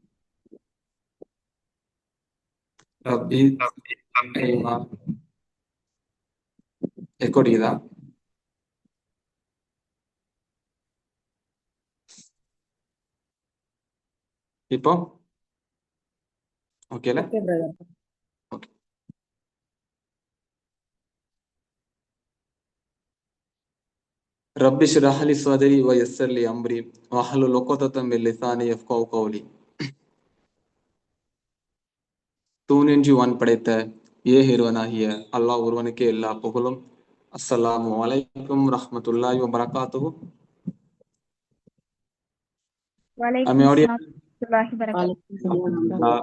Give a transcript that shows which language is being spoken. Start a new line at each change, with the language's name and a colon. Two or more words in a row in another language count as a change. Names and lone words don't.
Tamil: ربي ஐமா எக்கோ அடிக்குதா? இப்போ ஓகேல?
English: okay brother. ஓகே.
Arabic: ربي اشرح لي صدري ويسر لي أمري واحلل عقدة من لساني يفقهوا قولي.
Tamil: தூணின்றி வான் படைத்த இறைவனாகிய அல்லாஹ் ஒருவனுக்கே எல்லா புகழும்.
Arabic: السلام عليكم ورحمة الله وبركاته. வலைக்கும்
Tamil: நம்ம ஆடியோ
Arabic: السلام ورحمة الله وبركاته.